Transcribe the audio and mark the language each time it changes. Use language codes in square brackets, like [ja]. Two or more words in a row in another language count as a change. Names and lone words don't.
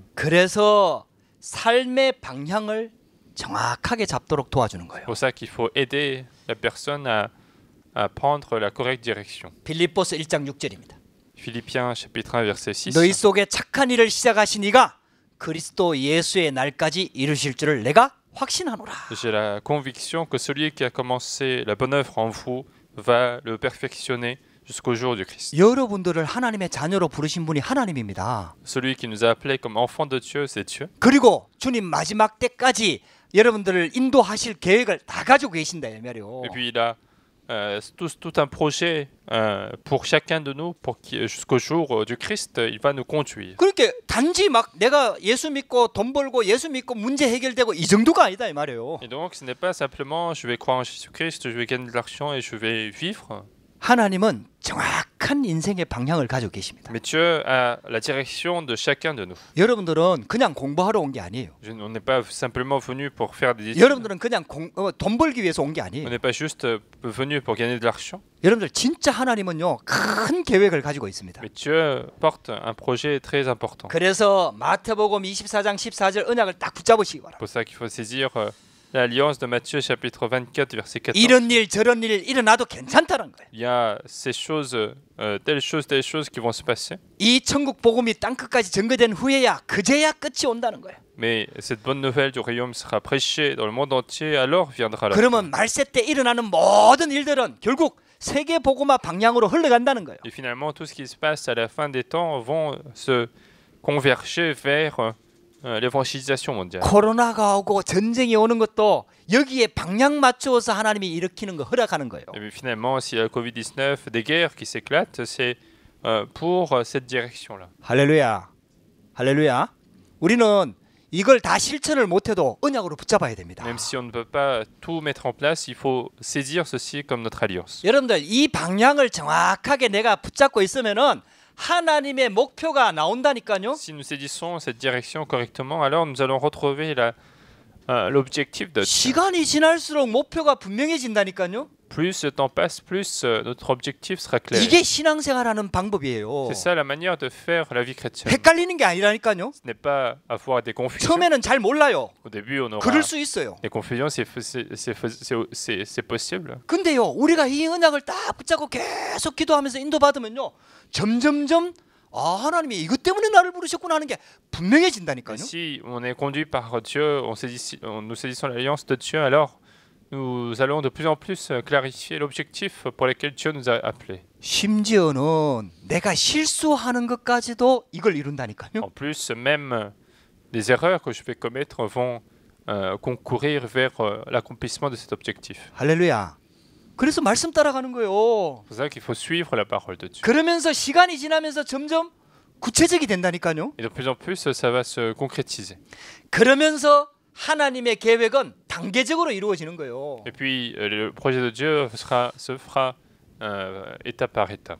[ko] 그래서 삶의 방향을 정확하게 잡도록 도와주는 거예요. [fr] C'est pour ça qu'il faut aider la personne à prendre la correcte direction. [ko] 빌립보서 1장 6절입니다. [fr] Philippiens chapitre 1 verset 6. [ko] 너희 속에 착한 일을 시작하신 이가 그리스도 예수의 날까지 이루실 줄을 내가 확신하노라. [fr] J'ai la conviction que celui qui a commencé la bonne œuvre en vous va le perfectionner jusqu'au jour du Christ. [ko] 여러분들을 하나님의 자녀로 부르신 분이 하나님입니다. [fr] Celui qui nous a appelés comme enfants de Dieu, c'est Dieu. [ko] 그리고 주님 마지막 때까지 여러분들을 인도하실 계획을 다 가지고 계신다 이 말이요. [fr] Et puis il a tout un projet pour chacun de nous, jusqu'au jour du Christ, il va nous conduire. [ko] 그렇게 단지 막 내가 예수 믿고 돈 벌고 예수 믿고 문제 해결되고 이 정도가 아니다 이 말이에요. [fr] Et donc ce n'est pas simplement je vais croire en Jésus-Christ, je vais gagner de l'argent et je vais vivre. [ko] 하나님은 정확한 인생의 방향을 가지고 계십니다. [fr] Mais Dieu a la direction de chacun de nous. [ko] 여러분들은 그냥 공부하러 온 게 아니에요. [fr] On n'est pas simplement venu pour faire des études. [ko] 여러분들은 그냥 돈 벌기 위해서 온 게 [fr] On [ko] 아니에요. [fr] n'est pas juste venu pour gagner de l'argent. [ko] 여러분들 진짜 하나님은요 큰 계획을 가지고 있습니다. [fr] Mais Dieu porte un projet très important. [ko] 그래서 마태복음 24장 14절 언약을 딱 붙잡으시기 바랍니다. [fr] C'est pour ça qu'il faut saisir l'alliance de Matthieu chapitre 24 verset 14. [ko] 이런 일 저런 일 일어나도 괜찮다는 거예요. [fr] Il y a ces choses, telles choses qui vont se passer. [ko] 이 천국 복음이 땅 끝까지 전개된 후에야 그제야 끝이 온다는 거예요. [fr] Mais cette bonne nouvelle du royaume sera prêchée dans le monde entier, alors viendra la fin. [ko] 그러면 말세 때 일어나는 모든 일들은 결국 세계 복음화 방향으로 흘러간다는 거예요. [fr] Et finalement, tout ce qui se passe à la fin des temps vont se converger vers l'évangélisation mondiale. [ko] 코로나가 오고 전쟁이 오는 것도 여기에 방향 맞추어서 하나님이 일으키는 거 허락하는 거예요. [fr] Et puis finalement, s'il y a le Covid-19, des guerres qui s'éclatent, c'est pour cette direction-là. [ko] 할렐루야. 할렐루야. 우리는 이걸 다 실천을 못해도 언약으로 붙잡아야 됩니다. [fr] Même si on ne peut pas tout mettre en place, il faut saisir ceci comme notre alliance. [ko] 여러분들 이 방향을 정확하게 내가 붙잡고 있으면은 하나님의 목표가 나온다니까요. [fr] Si nous saisissons cette direction correctement, alors nous allons retrouver l'objectif de Dieu. [ko] 시간이 지날수록 목표가 분명해진다니까요. [fr] Plus le temps passe, plus notre objectif sera clair. [ko] 이게 신앙생활하는 방법이에요. [fr] C'est ça la manière de faire la vie chrétienne. [ko] 헷갈리는 게 아니라니까요. [fr] Ce n'est pas avoir des confusions. [ko] 처음에는 잘 몰라요. [fr] Au début, on aura [ko] 그럴 수 있어요. [fr] des confusions, c'est possible. [ko] 근데요, 우리가 이 언약을 딱 붙잡고 계속 기도하면서 인도받으면요, 점점점 하나님이 이것 때문에 나를 부르셨구나 하는 게 분명해진다니까요. [fr] Si on est conduit par Dieu, nous saisissons l'alliance de Dieu, alors nous allons de plus en plus clarifier l'objectif pour lequel Dieu nous a appelés. [ko] 심지어는 내가 실수하는 것까지도 이걸 이룬다니까요. [fr] En plus, même les erreurs que je vais commettre vont concourir vers l'accomplissement de cet objectif. [ko] 할렐루야. 그래서 말씀 따라가는 거예요. [fr] C'est pour ça qu'il faut suivre la parole de Dieu. [ko] 그러면서 시간이 지나면서 점점 구체적이 된다니까요. [fr] Et de plus en plus, ça va se concrétiser. [ko] 그러면서 하나님의 계획은 단계적으로 이루어지는 거예요. [fr] Et puis, le projet de Dieu se fera étape par étape.